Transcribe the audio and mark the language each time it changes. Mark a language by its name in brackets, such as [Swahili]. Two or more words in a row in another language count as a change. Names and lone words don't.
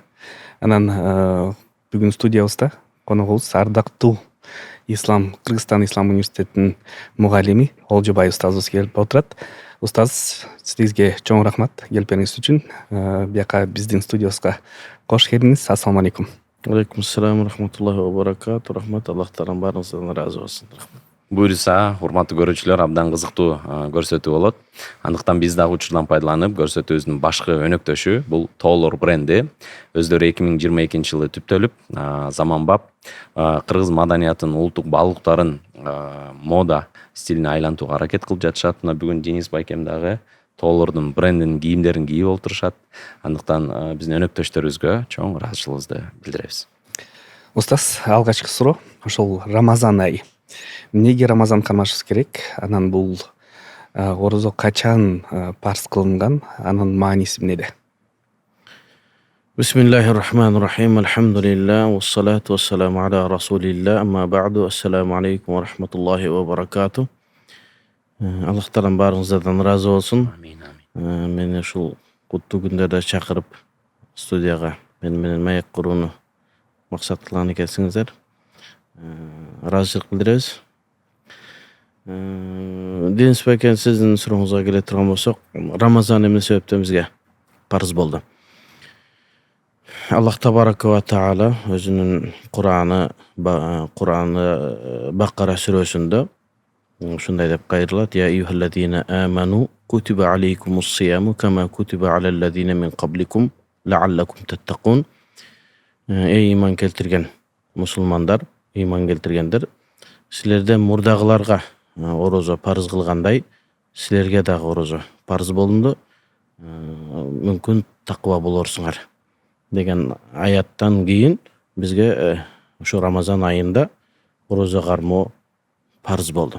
[Kyrgyz] Анан бүгүн студиябызда коногубуз ардактуу Кыргызстан Ислам университетинин мугалими Олжобай устазыбыз келип отурат. Устаз, сизге чоң рахмат келиңиз үчүн. Бияка биздин студиябызга кош келиңиз. [Arabic] السلام عليكم. عليكم السلام رحمة الله وبركاته. [Kyrgyz] Рахмат, Аллах таалам баарыңыздан ыраазы болсун. Рахмат. Буюрса, урматтуу көрүүчүлөр, абдан кызыктуу көрсөтүү болот. Андыктан биз дагы учурдан пайдаланып, көрсөтүүбүздүн башкы өнөктөшү бул Тоолор бренди. Өздөрү 2022 жылы түптөлүп, заманбап кыргыз маданиятынын улуттук баалуулуктарын мода стилине айлантууга аракет кылып жатышат. Мына бүгүн Денис байкем дагы Тоолордун брендинин кийимдерин кийип олтурушат. Андыктан биздин өнөктөштөрүбүзгө чоң ыраазычылыгыбызды билдиребиз. Устаз, алгачкы суроо ошол Рамазан айы. Эмнеге Рамазан кармашыбыз керек? Анан бул орозо качан парз кылынган? Анын мааниси эмнеде? [Arabic] بسم الله الرحمن الرحيم. الحمد لله، والصلاة والسلام على رسول الله. أما بعد. السلام عليكم ورحمة الله وبركاته. [Kyrgyz] Аллах таалам баарыңыздан ыраазы болсун. [Arabic] آمين، آمين. [Kyrgyz] Мени ушул куттуу күндөрдө чакырып студияга менен маек курууну максат кылган экенсиңиздер. Ыраазычылык билдиребиз. Денис байкен, сиздин сурооңузга келе турган болсок, Рамазан эмне себептен бизге парыз болду? [Arabic] الله تبارك وتعالى [Kyrgyz] өзүнүн Кураны Бакара сүрөсүндө ушундай деп кайрылат: [Arabic] يا أيها الذين آمنوا كتب عليكم الصيام كما كتب على الذين من قبلكم لعلكم تتقون. [Kyrgyz] Эй иман келтирген мусулмандар, иман келтиргендер, силерден мурдагыларга орозо парыз кылгандай, силерге дагы орозо парыз болунду. Мүмкүн таква болорсуңар деген аяттан кийин бизге ушу Рамазан айында орозо кармоо парыз болду.